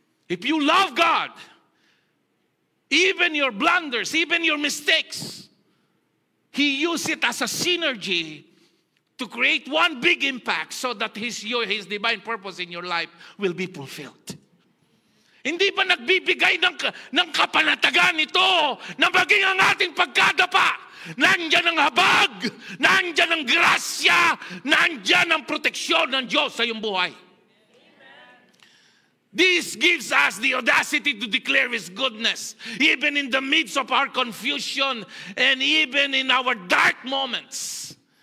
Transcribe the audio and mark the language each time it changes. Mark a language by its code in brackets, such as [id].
[en] If you love God, even your blunders, even your mistakes, He used it as a synergy to create one big impact so that His divine purpose in your life will be fulfilled. [tl] Hindi ba nagbibigay ng kapanatagan ito na maging ang ating pagkadapa? Nandyan ang habag, nandyan ang grasya, nandyan ang proteksyon ng Diyos sa iyong buhay. [en] This gives us the audacity to declare His goodness, even in the midst of our confusion and even in our dark moments.